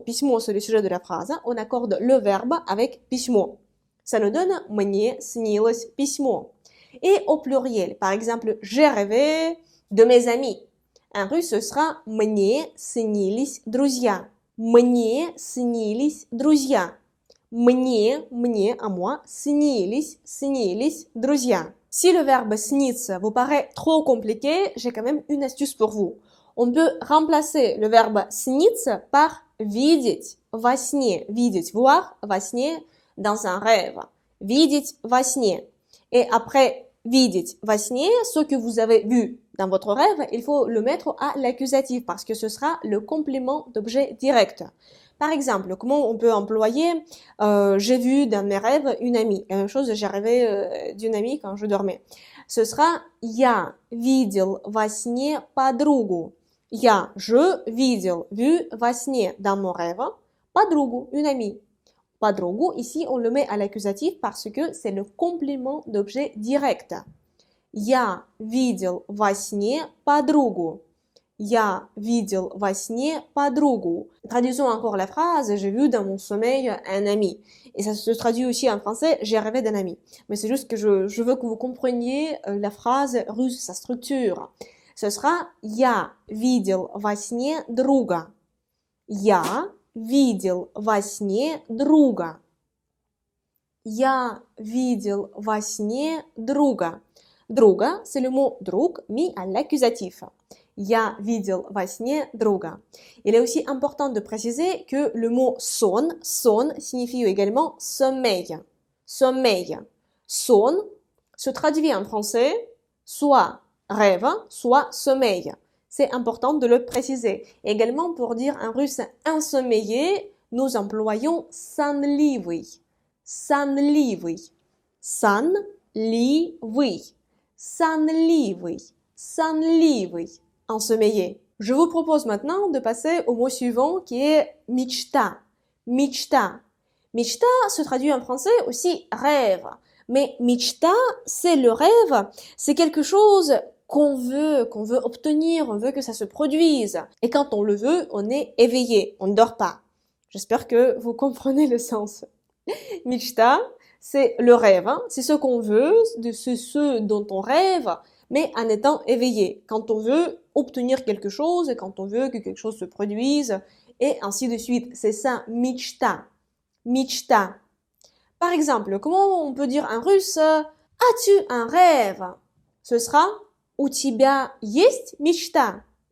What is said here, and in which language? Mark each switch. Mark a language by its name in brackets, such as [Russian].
[French] Письмо, c'est le sujet de la phrase. On accorde le verbe avec письмо. Ça nous donne [Russian] мне снилось письмо. [French] Et au pluriel, par exemple, j'ai rêvé de mes amis. En russe, ce sera [Russian] «Мне снились друзья». «Мне снились друзья». Мне, [French] à moi, [Russian] снились друзья. [French] Si le verbe сниться vous paraît trop compliqué, j'ai quand même une astuce pour vous. On peut remplacer le verbe сниться par [Russian] видеть во сне. [French] Видеть, voir, [Russian] во сне, [French] dans un rêve. [Russian] Видеть во сне. [French] Et après [Russian] видеть во сне, [French] ce que vous avez vu dans votre rêve, il faut le mettre à l'accusatif parce que ce sera le complément d'objet direct. Par exemple, comment on peut employer j'ai vu dans mes rêves une amie. La même chose, j'ai rêvé d'une amie quand je dormais. Ce sera [Russian] я видел во сне подругу. [French] Je видел, vu [Russian] во сне [French] dans mon rêve, подругу, une amie. Подругу, ici on le met à l'accusatif parce que c'est le complément d'objet direct. [Russian] Я видел во сне подругу. Я видел во сне подругу. [French] Traduisons encore la phrase, j'ai vu dans mon sommeil un ami. Et ça se traduit aussi en français, j'ai rêvé d'un ami. Mais c'est juste que je veux que vous compreniez la phrase russe, sa structure. Ce sera [Russian] я видел во сне друга. Я видел во сне друга. Я видел во сне друга. [French] Друга, c'est le mot друг mis à l'accusatif. [Russian] Я видел во сне друга. [French] Il est aussi important de préciser que le mot сон signifie également sommeil. Sommeil. Сон se traduit en français soit rêve, soit sommeil. C'est important de le préciser. Également, pour dire en russe ensommeillé, nous employons сонливый. [Russian] Сонливый. Сонливый. Сонливый. Сонливый. Ensommeillé. [French] Je vous propose maintenant de passer au mot suivant qui est michta. Michta. Michta se traduit en français aussi rêve. Mais michta, c'est le rêve, c'est quelque chose qu'on veut obtenir, on veut que ça se produise. Et quand on le veut, on est éveillé, on ne dort pas. J'espère que vous comprenez le sens. Michta, c'est le rêve, hein. C'est ce qu'on veut, c'est ce dont on rêve, mais en étant éveillé. Quand on veut obtenir quelque chose, quand on veut que quelque chose se produise, et ainsi de suite. C'est ça, michta. Michta. Par exemple, comment on peut dire en russe, as-tu un rêve? Ce sera [Russian] у тебя есть мечта?